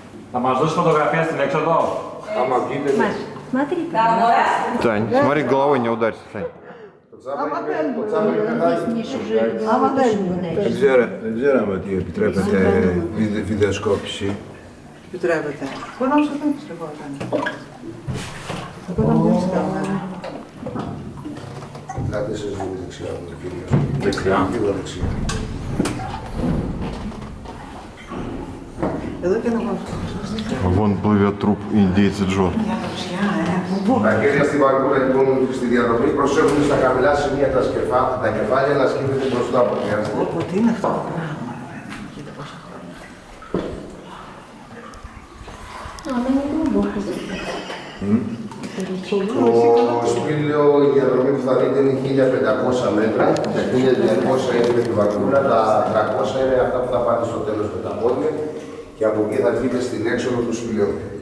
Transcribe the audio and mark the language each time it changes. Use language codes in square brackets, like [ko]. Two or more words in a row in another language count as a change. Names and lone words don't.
[el] Θα μας δώσει φωτογραφία στην έξοδο. Άμα βγείτε... [ru] Маш, смотри. Тань, смотри, головой не ударься, Тань. [el] Δεν ξέραμε ότι επιτρέπεται βιντεοσκόπηση. Επιτρέπεται. Μπορεί να σου δεν επιτρεπόταν. Εγώ δεν πιστεύω. Κάτι σας δίνει δεξιά μου, κύριε. Δεξιά. Λίγο δεξιά. Εδώ και να πάω. [ru] Вон плывет труп индейца Джо. [el] Τα χέρια στη βαρκούρα λοιπόν στη διαδρομή προσέχουν στα χαμηλά σημεία τα κεφάλια να σκύβεται μπροστά από χρειάζεται. Οπότε είναι αυτό το πράγμα. Κοίτα πόσα χρόνια. Το σπήλαιο, η διαδρομή που θα δείτε είναι 1500 μέτρα, τα 1200 είναι με τη βαρκούρα, τα 300 είναι αυτά που θα πάτε στο τέλος με τα πόδια και από εκεί θα βγείτε στην έξοδο του σπηλαιού.